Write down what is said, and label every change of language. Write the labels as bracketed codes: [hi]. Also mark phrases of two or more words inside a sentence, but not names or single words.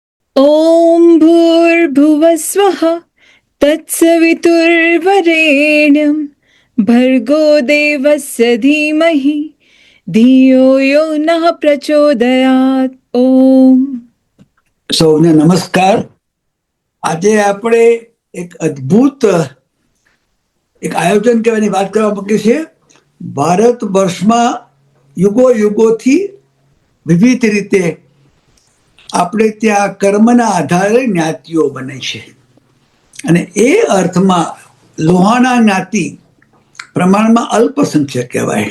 [sa] ॐ भूर्भुवस्वः तत्सवितुर्वरेण्यं भर्गो देवस्य धीमहि धियो यो नः प्रचोदयात्. ઓમ. [gu] સૌને નમસ્કાર. આજે આપણે એક અદ્ભુત એક આયોજન કહેવાની વાત કરવા માંગીએ છીએ. ભારત વર્ષમાં યુગો યુગોથી વિવિધ રીતે આપણે ત્યાં કર્મના આધારે જ્ઞાતિઓ બને છે અને એ અર્થમાં લોહાણા જ્ઞાતિ પ્રમાણમાં અલ્પસંખ્યક કહેવાય.